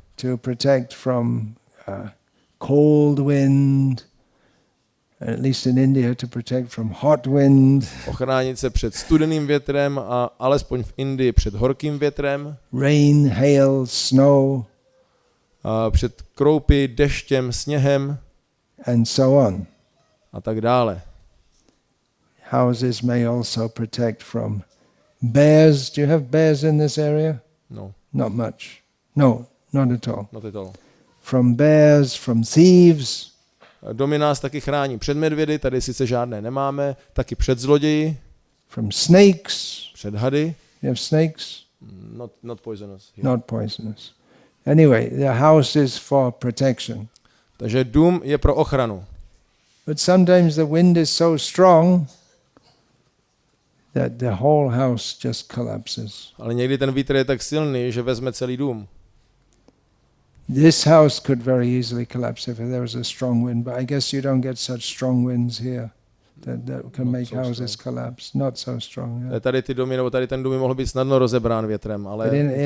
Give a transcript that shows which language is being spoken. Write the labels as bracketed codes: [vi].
[en] To protect from cold wind. At least in India, to protect from hot wind. [cs] Ochránit se před studeným větrem a alespoň v Indii před horkým větrem. [en] Rain, hail, snow. [cs] A před kroupy, deštěm, sněhem. [en] And so on. [cs] A tak dále. [en] Houses may also protect from bears. Do you have bears in this area? No. Not much. No, not at all. Not at all. From bears, from thieves. [cs] Domy nás taky chrání před medvědy, tady sice žádné nemáme, taky před zloději. [en] From snakes. [cs] Před hady. [en] You have snakes? Not poisonous. Yeah. Not poisonous. Anyway, the house is for protection. [cs] Takže dům je pro ochranu. [en] But sometimes the wind is so strong that the whole house just collapses. [cs] Ale někdy ten vítr je tak silný, že vezme celý dům. [en] This house could very easily collapse if there was a strong wind, but I guess you don't get such strong winds here that can make houses collapse. Not so strong. Yeah. [cs] Tady ty domy, nebo tady ten dům by mohl být snadno rozebrán větrem, ale